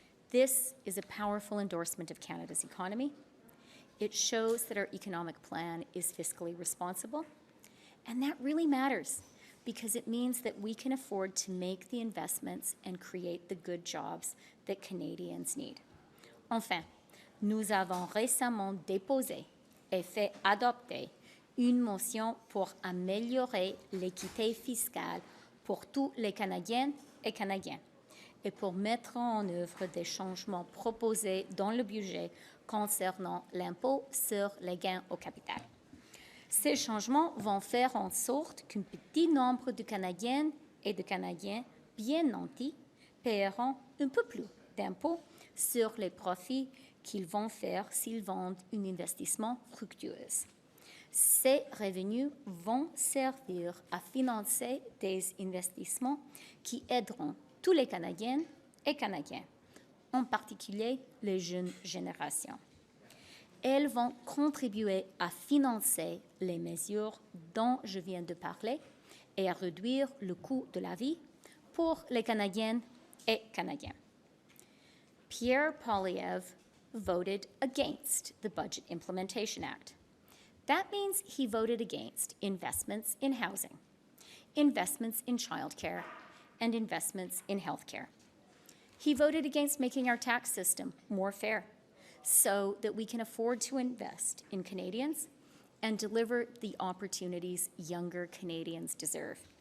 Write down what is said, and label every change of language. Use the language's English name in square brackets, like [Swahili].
[English] This is a powerful endorsement of Canada's economy. It shows that our economic plan is fiscally responsible, and that really matters because it means that we can afford to make the investments and create the good jobs that Canadians need. [French] Enfin, nous avons récemment déposé et fait adopter une motion pour améliorer l'équité fiscale pour tous les Canadiennes et Canadiens et pour mettre en œuvre des changements proposés dans le budget concernant l'impôt sur les gains au capital. Ces changements vont faire en sorte qu'un petit nombre de Canadiennes et de Canadiens bien nantis paieront un peu plus d'impôts sur les profits qu'ils vont faire s'ils vendent un investissement fructueux. Ces revenus vont servir à financer des investissements qui aideront tous les Canadiennes et Canadiens, en particulier les jeunes générations. Elles vont contribuer à financer les mesures dont je viens de parler et à réduire le coût de la vie pour les Canadiennes et Canadiens. [English] Pierre Poilievre voted against the Budget Implementation Act. That means he voted against investments in housing, investments in childcare, and investments in healthcare. He voted against making our tax system more fair so that we can afford to invest in Canadians and deliver the opportunities younger Canadians deserve.